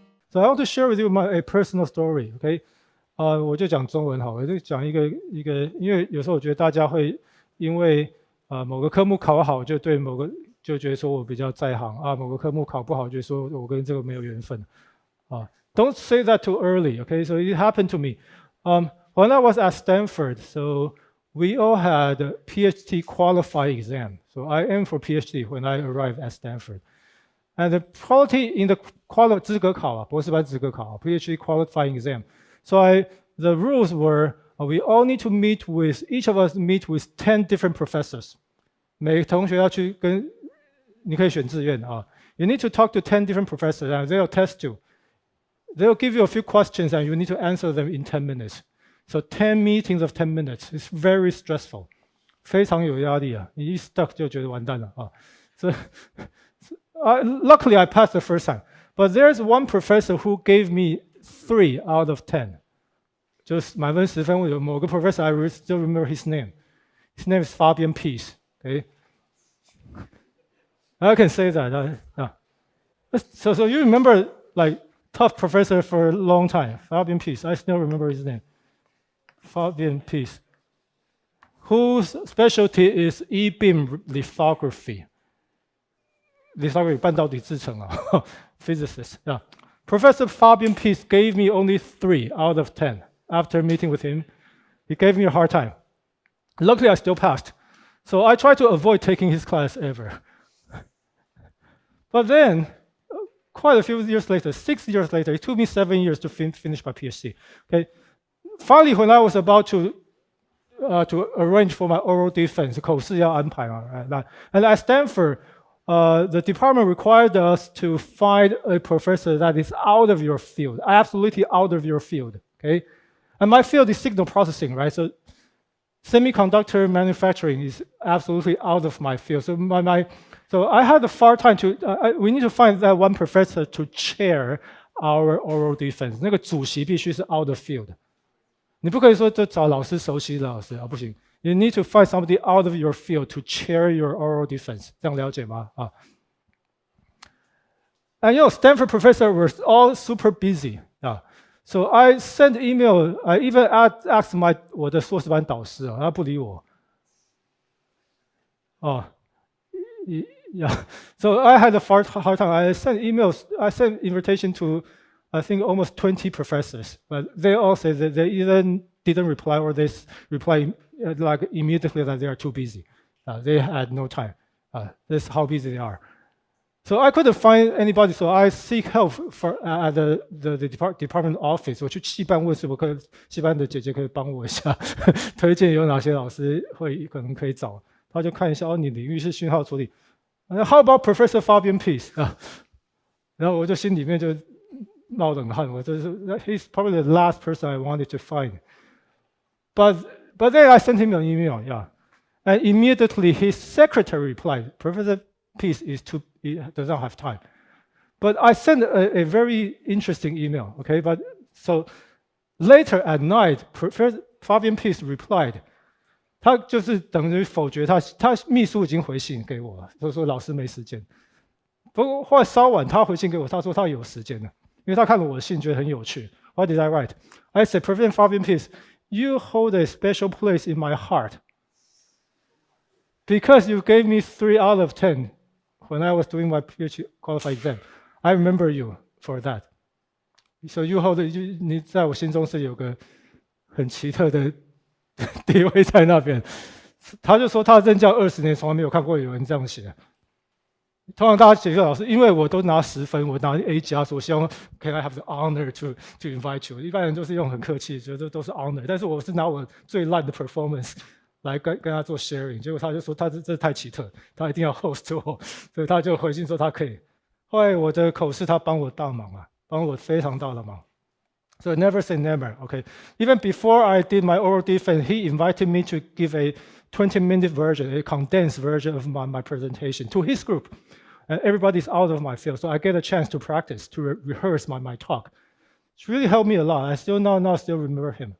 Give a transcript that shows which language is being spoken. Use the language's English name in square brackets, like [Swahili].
[English] So I want to share with you a personal story. OK， [Chinese] 我就讲中文好，我就讲一个，因为有时候我觉得大家会因为某个科目考好，就对某个就觉得说我比较在行啊，某个科目考不好，就说我跟这个没有缘分啊。 [English] Don't say that too early. OK, so it happened to me. When I was at Stanford, so we all had a PhD qualifying exam. So I aimed for PhD when I arrived at Stanford. And the quality in the [Chinese] 资格考啊，博士班资格考 [English] PhD qualifying exam. So the rules were we all need to meet with, each of us meet with 10 different professors. [Chinese] 每个同学要去跟，你可以选志愿啊。 [English] You need to talk to 10 different professors and they'll test you. They'll give you a few questions and you need to answer them in 10 minutes. So 10 meetings of 10 minutes is very stressful. [Chinese] 非常有压力啊，你一 stuck 就觉得完蛋了啊。 [English] So luckily I passed the first time. But there's one professor who gave me 3 out of 10. [Chinese] 就是满分10分，有某个 [English] professor I still remember his name. His name is Fabian Peace. Okay, I can say that. So you remember like tough professor for a long time, Fabian Peace. I still remember his name. Fabian Peace, whose specialty is E-beam lithography. Lithography [Chinese] 半导体制程啊， [English] physicist. Yeah. Professor Fabian Peace gave me only 3 out of 10. After meeting with him, he gave me a hard time. Luckily, I still passed. So I tried to avoid taking his class ever. But then, quite a few years later, 6 years later, it took me 7 years to finish my PhD. Okay, finally, when I was about to arrange for my oral defense, [Chinese] 口试要安排嘛 [English] and at Stanford, the department required us to find a professor that is out of your field, absolutely out of your field. Okay, and my field is signal processing, right? So semiconductor manufacturing is absolutely out of my field. So I had a far time to, we need to find that one professor to chair our oral defense. [Chinese] 那个主席必须是 [English] out of field. [Chinese] 你不可以说就找老师熟悉的老师啊，不行。 [English] You need to find somebody out of your field to chair your oral defense. [Chinese] 这样了解吗？啊。 [English] And Stanford professors were all super busy. So I sent email. I even asked [Chinese] 我的硕士班导师啊，他不理我。 [English] Yeah. So I had a hard time. I sent emails. I sent invitation to, I think, almost 20 professors, but they all said that they either didn't reply or they reply like immediately that they are too busy. They had no time. That's how busy they are. So I couldn't find anybody, so I seek help at the department office. [Chinese] 我去系办问是否系办的姐姐可以帮我一下，推荐有哪些老师可能可以找。他就看一下，你领域是讯号处理。 [English] How about Professor Fabian Peace [Chinese] 然后我就心里面就冒冷汗，我就是 [English] he's probably the last person I wanted to find. But then I sent him an email, yeah, and immediately his secretary replied, Professor Peace he does not have time. But I sent a very interesting email, okay? But so later at night, Professor Fabian Peace replied. [Chinese] 他就是等于否决他秘书已经回信给我了，就说老师没时间。不过后来稍晚他回信给我，他说他有时间了，因为他看了我的信觉得很有趣。 [English] What did I write? I said, Professor Fabian Peace, you hold a special place in my heart because you gave me 3 out of 10 when I was doing my PhD qualified exam. I remember you for that. So you hold [Chinese] 你在我心中是有个很奇特的地位在那边。他就说他任教20年，从来没有看过有人这样写。通常大家写给老师，因为我都拿10分，我拿 A+，所以我希望 [English] Can I have the honor to invite you？ [Chinese] 一般人都是用很客气，觉得都是 honor， 但是我是拿我最烂的 performance 来跟他做 sharing， 结果他就说他这太奇特，他一定要 host 我，所以他就回信说他可以。后来我的口试他帮我大忙啊，帮我非常大的忙。 [English] So never say never, okay? Even before I did my oral defense, he invited me to give a 20-minute version, a condensed version of my presentation to his group. And everybody's out of my field, so I get a chance to practice, to rehearse my talk. It's really helped me a lot. I still remember him.